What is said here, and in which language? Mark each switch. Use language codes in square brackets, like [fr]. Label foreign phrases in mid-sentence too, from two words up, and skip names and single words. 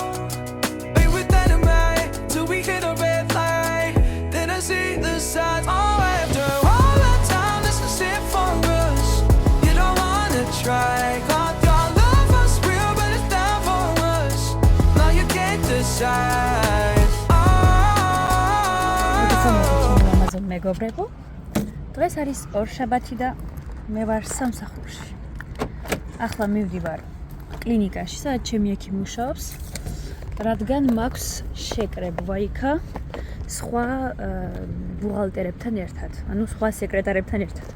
[en] We were dynamite till we hit a red light. Then I see the signs. Oh, after all that time, this is it for us. You don't wanna try. God, your love was real, but it's not for us. Now you can't decide. [ka] ამაზონ მეგობრებო, დღეს არის ორშაბათი და მე ვარ სამსახურში. ახლა მივდივარ კლინიკაში, სადაც ჩემი ექიმი მუშაობს, რადგან მაქვს შეკრებვა იქა სხვა ბუღალტერებთან ერთად, ანუ სხვა სეკრეტარებთან ერთად.